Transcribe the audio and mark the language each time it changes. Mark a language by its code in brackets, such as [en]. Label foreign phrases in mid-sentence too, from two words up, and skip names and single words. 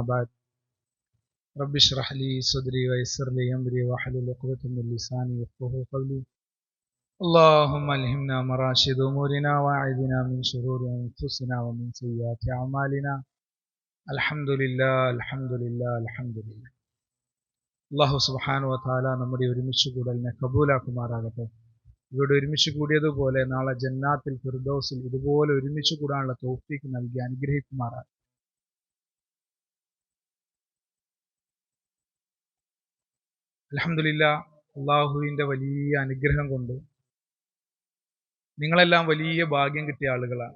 [ar] بعد رب اشرح لي صدري ويسر لي أمري واحلل عقدة من لساني يفقهوا قولي اللهم ألهمنا مراشد أمورنا واعذنا من شرور أنفسنا ومن سيئات أعمالنا الحمد لله الحمد لله الحمد لله الله سبحانه وتعالى [ml] നമ്മുടെ ഒരുമിച്ച് കൂടലിനെ കബൂലാക്കുമാറാകട്ടെ. ഇവിടെ ഒരുമിച്ച് കൂടിയതുപോലെ നാളെ ജന്നാത്തിൽ ഫിർദൗസിൽ ഇതുപോലെ ഒരുമിച്ച് കൂടാനുള്ള തൗഫീഖ് നൽകി അനുഗ്രഹിക്കുമാറാകട്ടെ. അൽഹംദുലില്ലാഹ്, അള്ളാഹുവിൻ്റെ വലിയ അനുഗ്രഹം കൊണ്ട് നിങ്ങളെല്ലാം വലിയ ഭാഗ്യം കിട്ടിയ ആളുകളാണ്.